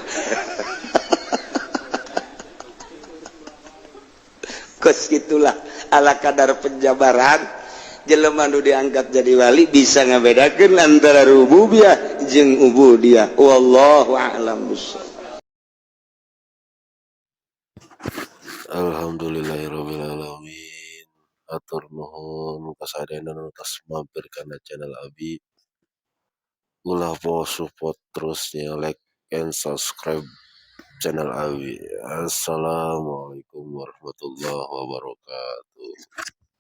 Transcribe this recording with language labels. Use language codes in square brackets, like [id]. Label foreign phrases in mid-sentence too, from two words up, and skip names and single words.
[su] Kos gitulah ala kadar penjabaran jelema nu diangkat jadi wali bisa ngabedakeun antara rububiyah jeung ubudiyah. [ar] Wallahu a'lam bishawab. Alhamdulillahirabbil alamin. [su] Atur nuhun kasadayana nu tos mampir kana channel Abi. Ulah po support terusnya [en] like and subscribe [su] channel Abi. [ar] Assalamualaikum warahmatullahi wabarakatuh.